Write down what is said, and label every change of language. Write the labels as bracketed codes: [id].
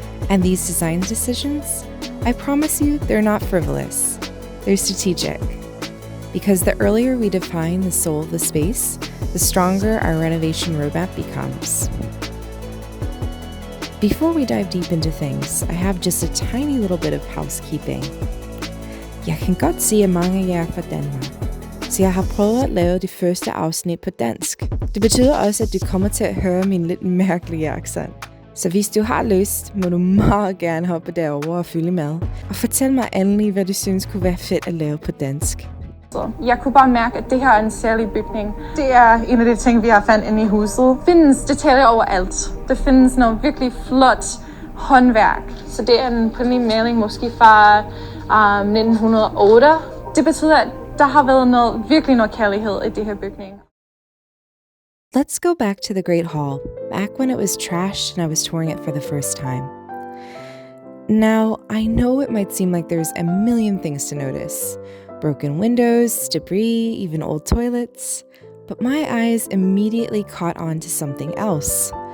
[en] And these design decisions, I promise you, they're not frivolous. They're strategic. Because the earlier we define the soul of the space, the stronger our renovation roadmap becomes. Before we dive deep into things, I have just a tiny little bit of housekeeping. [da] Jeg kan godt se, at mange af jer er fra Danmark, så jeg har prøvet at lave det første afsnit på dansk. Det betyder også, at du kommer til at høre min lidt mærkelige accent. Så hvis du har lyst, må du meget gerne hoppe derover og følge med. Og fortæl mig endelig, hvad du synes kunne være fedt at lave på dansk. Jeg kunne bare mærke, at det her er en særlig bygning. Det er en af de ting, vi har fandt inde i huset. Der findes detaljer overalt. Der findes noget virkelig flot håndværk. Så det er en primær maling måske fra 1908. Det betyder, at der har været virkelig noget kærlighed i det her bygning. [en] Let's go back to the Great Hall, back when it was trashed and I was touring it for the first time. Now, I know it might seem like there's a million things to notice. Broken windows, debris, even old toilets. But my eyes immediately caught on to something else.